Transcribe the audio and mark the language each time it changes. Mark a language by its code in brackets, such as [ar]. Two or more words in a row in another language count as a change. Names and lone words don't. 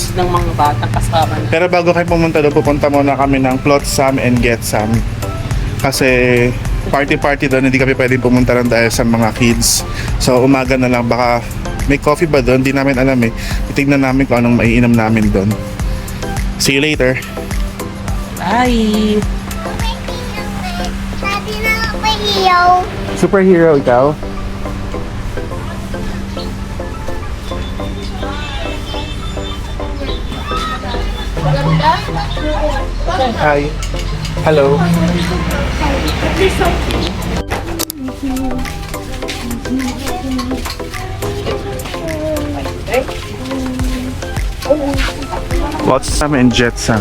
[tl] ng mga batang kasama na. pero bago kayo pumunta doon, pupunta muna kami ng Plot Some and Get Some. Kasi party doon, hindi kami pwedeng pumunta lang dahil sa mga kids. So umaga na lang, baka may coffee ba doon? Hindi namin alam eh. Itignan namin kung anong maiinom namin doon. [en] See you later. Bye! [tl] Daddy na ako hiyaw. Superhero ikaw? Hi. [en] Hello. Flotsam and Jetsam.